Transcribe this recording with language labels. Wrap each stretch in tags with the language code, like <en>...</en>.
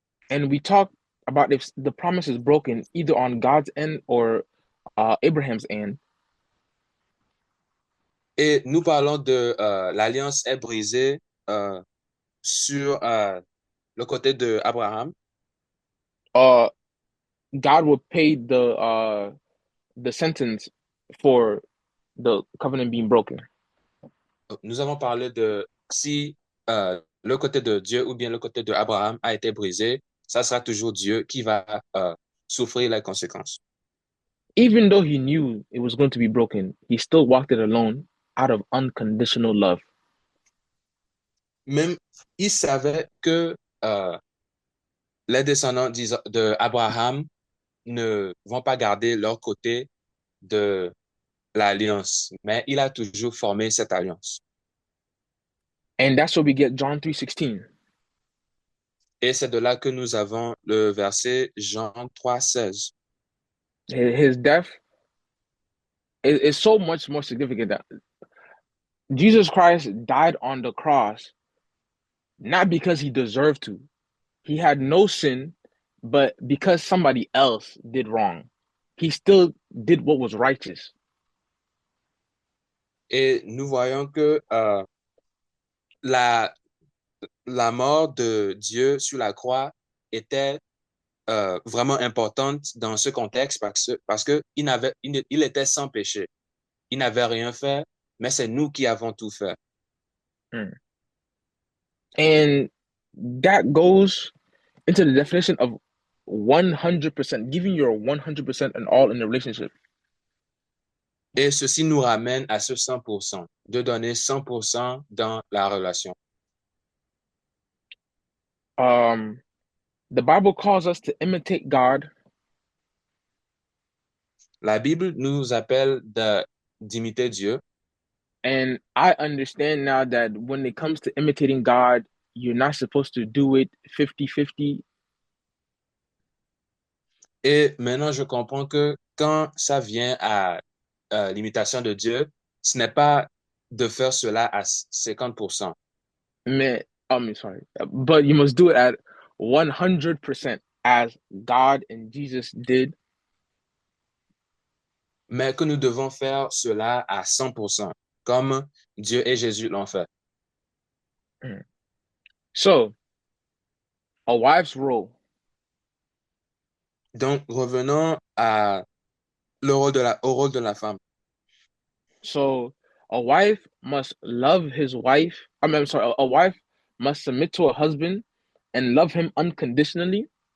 <en>And we talk about if the promise is broken either on God's end or Abraham's end.</en> <fr>Et nous parlons de l'alliance est brisée sur le côté de Abraham.</fr> <en>God will pay the sentence for the covenant being broken.</en> <fr>Nous avons parlé de si le côté de Dieu ou bien le côté de Abraham a été brisé, ça sera toujours Dieu qui va souffrir les conséquences.</fr> <en>Even though he knew it was going to be broken, he still walked it alone out of unconditional love.</en> <fr>Même il savait que les descendants d'Abraham ne vont pas garder leur côté de l'alliance, mais il a toujours formé cette alliance.</fr> <en>And that's where we get John 3:16.</en> <fr>Et c'est de là que nous avons le verset Jean 3:16.</fr> <en>His death is so much more significant that Jesus Christ died on the cross not because he deserved to. He had no sin, but because somebody else did wrong. He still did what was righteous.</en> <fr>Et nous voyons que la mort de Dieu sur la croix était vraiment importante dans ce contexte parce que il était sans péché. Il n'avait rien fait, mais c'est nous qui avons tout fait.</fr> <en>And that goes into the definition of 100%, giving your 100% and all in a relationship.</en> <fr>Et ceci nous ramène à ce 100%, de donner 100% dans la relation.</fr> <en>The Bible calls us to imitate God.</en> <fr>La Bible nous appelle d'imiter Dieu.</fr> <en>And I understand now that when it comes to imitating God, you're not supposed to do it 50-50.</en> <fr>Et maintenant, je comprends que quand ça vient à l'imitation de Dieu, ce n'est pas de faire cela à 50%.</fr> <en>Sorry, but you must do it at 100% as God and Jesus did.</en> <fr>Mais que nous devons faire cela à 100%, comme Dieu et Jésus l'ont fait.</fr> <en>So, A wife's role.</en> <fr>Donc, revenons au rôle de la femme.</fr> <en>So a wife must love his wife. I'm sorry, a wife must submit to a husband and love him unconditionally.</en>